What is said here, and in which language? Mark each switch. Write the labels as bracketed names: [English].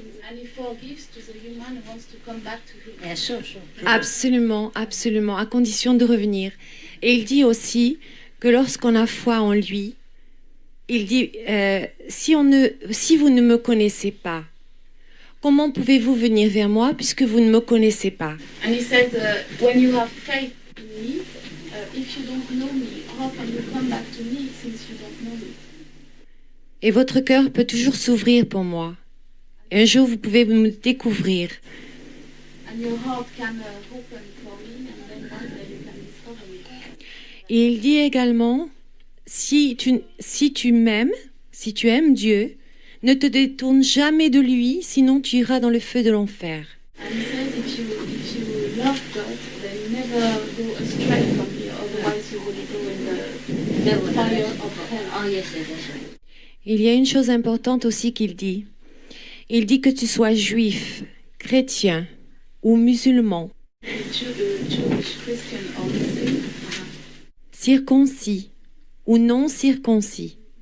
[English] And he forgives to the human who wants to come back to him. Yeah, sure. [French] Absolument, absolument, à condition de revenir. Et il dit aussi que lorsqu'on a foi en lui, il dit si vous ne me connaissez pas, comment pouvez-vous venir vers moi puisque vous ne me connaissez pas? [English] And he said, when you have faith in me, if you don't know me, how can you come back to me since you don't know me? [French] Et votre cœur peut toujours s'ouvrir pour moi. Et un jour, vous pouvez me découvrir. [English] And your heart can open for me, and then one day you can discover me. [French] Et il dit également, si tu m'aimes, si tu aimes Dieu, ne te détourne jamais de lui, sinon tu iras dans le feu de l'enfer. [English] And he says, if you love God, then never go astray from me, otherwise you will go in the fire of hell. Oh yes, that's right. [French] Il y a une chose importante aussi qu'il dit. Il dit que tu sois juif, chrétien ou musulman, circoncis ou non circoncis.